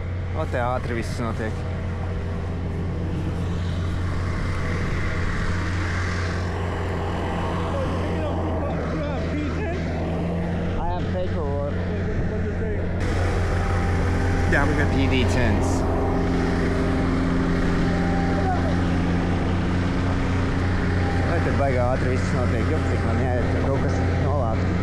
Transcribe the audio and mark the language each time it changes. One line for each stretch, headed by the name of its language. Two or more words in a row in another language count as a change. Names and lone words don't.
Latvian: O, te ātri viss notiek.
English: I have paperwork. Yeah, we got PD10s.
Latvian: Vai te baigā ātri viss notiek, jo cik man jāiet, ka kaut kas nolāk.